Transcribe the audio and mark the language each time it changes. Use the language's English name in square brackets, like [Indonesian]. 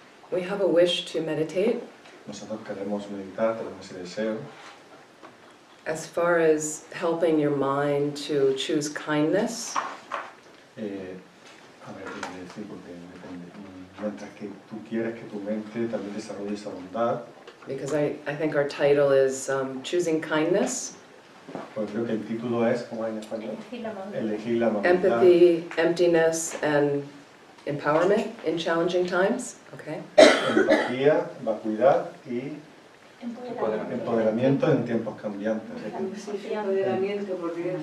[English] We have a wish to meditate. [Spanish] Nosotros queremos meditar, tenemos ese deseo. [English] As far as helping your mind to choose kindness, [Spanish] A ver, ¿qué quiere decir? Porque depende. Mientras que tú quieres que tu mente también desarrolle esa bondad, [English] because I think our title is Choosing Kindness, [Spanish] pues creo que el título es, ¿cómo es en español? Elegir la amabilidad. [English] Empathy, Emptiness, and Empowerment in Challenging Times. Okay. [Spanish] Empatía, vacuidad y empoderamiento en tiempos cambiantes. Sí, empoderamiento, por Dios.